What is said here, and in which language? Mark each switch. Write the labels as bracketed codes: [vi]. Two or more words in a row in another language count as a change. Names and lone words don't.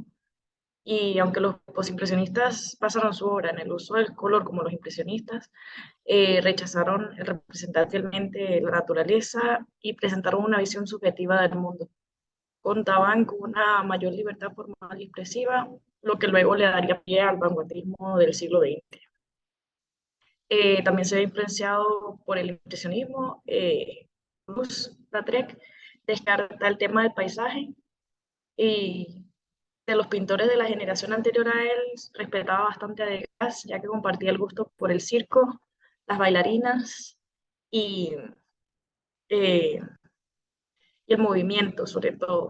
[es] Y aunque los posimpresionistas basaron su obra en el uso del color como los impresionistas, rechazaron representar fielmente la naturaleza y presentaron una visión subjetiva del mundo. Contaban con una mayor libertad formal y expresiva, lo que luego le daría pie al vanguardismo del siglo XX. También se ve influenciado por el impresionismo. Toulouse-Lautrec descarta el tema del paisaje y de los pintores de la generación anterior a él respetaba bastante a Degas, ya que compartía el gusto por el circo, las bailarinas y, eh, y el movimiento, sobre todo.